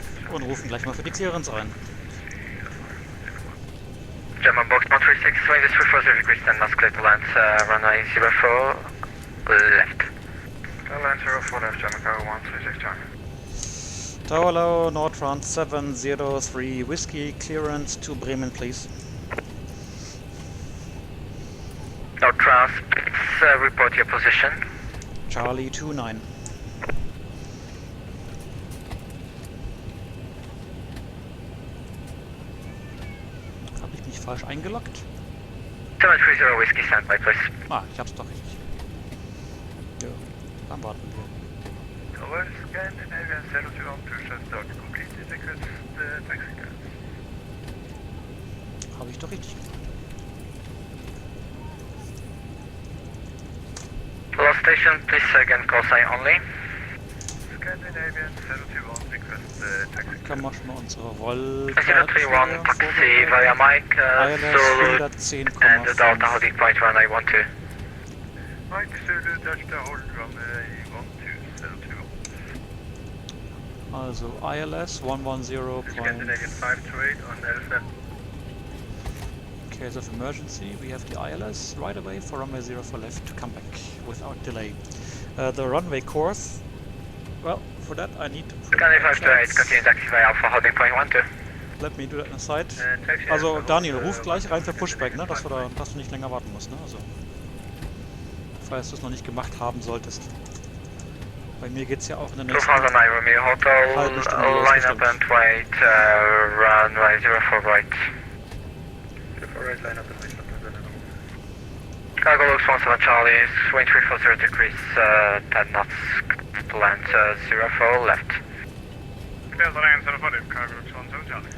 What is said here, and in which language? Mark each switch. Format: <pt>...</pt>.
<de>Und rufen gleich mal für die Clearance ein.</de> <en>German box 136, wind is 340 degrees, 10 knots, clear to land, runway 04 left. Land 04 left, German Cargo 136, Charlie. Tower low, Nordtrans 703 Whiskey, clearance to Bremen, please. Nordtrans, please report your position. Charlie 29.</en> <de>Habe ich mich falsch eingeloggt?</de> <en>730 Whiskey, standby, please.</en> <de>Ah, ich hab's doch richtig. Ja, dann warten wir.</de> <en>Tower Scandinavian 021, push and start completed, request taxi clearance.</en> <de>Habe ich doch richtig gemacht.</de> <en>Lost station, please again call sign only. Scandinavian 021, request taxi</en> <de>Dann können wir schon mal unsere Roll</de> <en>031 taxi via Mike, Zulu and Delta holding point runway 12. Mike Zulu, Delta hold runway 12, 021. Also ILS 110. Scandinavian 528 on Alpha. In case of emergency, we have the ILS right away for runway 04 left to come back without delay. The runway course, well, for that I need to Scandinavian 528, continue taxi via Alpha holding point 12. Let me do that in a side.</en> <de>Also Daniel, ruf gleich rein für Pushback, ne? Dass du nicht länger warten musst, ne? Also, falls du es noch nicht gemacht haben solltest. Bei mir geht's ja auch in der nächsten halbe Stunde los,</de> <en>Line up and wait, runway 04 right. 04 right, line up and wait. Cargo looks 17 Charlie, wind 340 degrees, 10 knots, land 04 left. Clear the lane 04 left, cargo looks 17 Charlie.</en>